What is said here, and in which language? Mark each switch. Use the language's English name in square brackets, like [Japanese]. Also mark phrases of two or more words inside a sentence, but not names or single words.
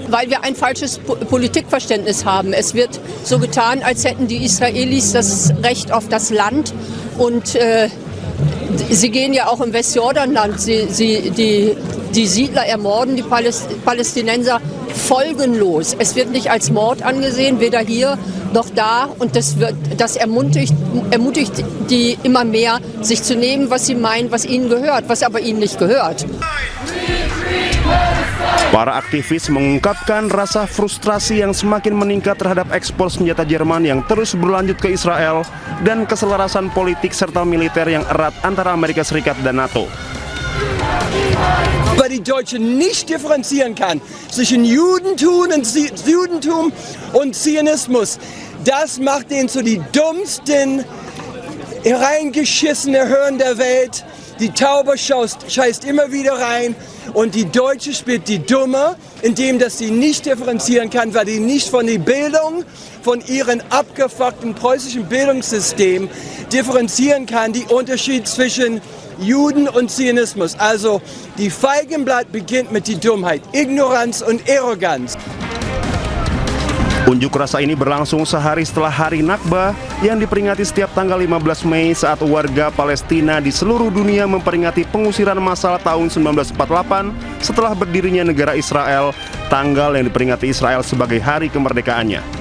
[German] Weil wir ein falsches Politikverständnis haben. Es wird so getan, als hätten die Israelis das Recht auf das Land und sie gehen ja auch im Westjordanland, die Siedler ermorden, die Palästinenser folgenlos. Es wird nicht als Mord angesehen, weder hier noch da. Und das ermutigt die immer mehr, sich zu nehmen, was sie meinen, was ihnen gehört, was aber ihnen nicht gehört. [Indonesian] Para aktivis mengungkapkan rasa frustrasi yang semakin meningkat terhadap ekspor senjata Jerman yang terus berlanjut ke Israel dan keselarasan politik serta militer yang erat antara Amerika Serikat dan NATO. [German] Weil die Deutschen nicht differenzieren kann zwischen Judentum und Zionismus. Das macht den zu die dummsten, hereingeschissene Hirn der Welt. Die Taube scheißt immer wieder rein und die Deutsche spielt die Dumme, indem dass sie nicht differenzieren kann, weil die nicht von der Bildung, von ihrem abgefuckten preußischen Bildungssystem differenzieren kann, die Unterschied zwischen Juden und Zionismus. Also die Feigenblatt beginnt mit die Dummheit, Ignoranz und Arroganz. [Indonesian] Unjuk rasa ini berlangsung sehari setelah Hari Nakba yang diperingati setiap tanggal 15 Mei saat warga Palestina di seluruh dunia memperingati pengusiran massal tahun 1948 setelah berdirinya negara Israel, tanggal yang diperingati Israel sebagai hari kemerdekaannya.